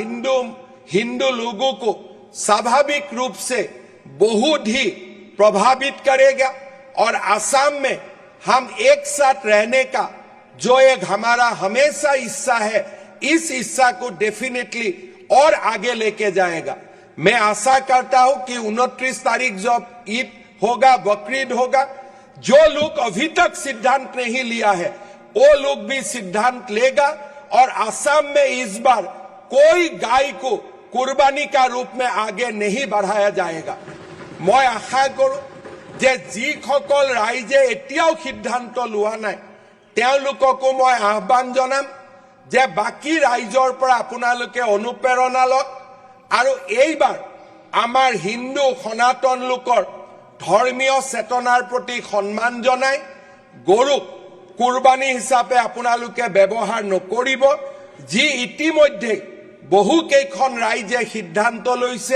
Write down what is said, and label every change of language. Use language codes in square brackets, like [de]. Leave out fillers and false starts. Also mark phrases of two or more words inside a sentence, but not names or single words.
[hi] हिंदू लोगों को स्वाभाविक रूप से बहुत ही प्रभावित करेगा और असम में हम एक साथ रहने का जो एक हमारा हमेशा हिस्सा है इस हिस्सा को डेफिनेटली और आगे लेके जाएगा मैं आशा करता हूं कि 29 तारीख जब ईद होगा बकरीद होगा जो लोग अभी तक सिद्धांत नहीं लिया है वो लोग भी सिद्धांत लेगा और असम में इस बार कोई गाय को कुर्बानी का रूप में आगे नहीं बढ़ाया जाएगा मैं आशा करूं जे [as] যিসকল ৰাইজে এতিয়াও সিদ্ধান্ত লোৱা নাই তেওঁলোককো মই আহ্বান জনাম যে বাকি ৰাইজৰ পৰা আপোনালোকে অনুপ্ৰেৰণা লওক আৰু এইবাৰ আমাৰ হিন্দু সনাতন লোকৰ ধৰ্মীয় চেতনাৰ প্ৰতি সন্মান জনাই গৰুক কুৰবানী হিচাপে আপোনালোকে ব্যৱহাৰ নকৰিব যি ইতিমধ্যে বহু কেইখন ৰাইজে সিদ্ধান্ত লৈছে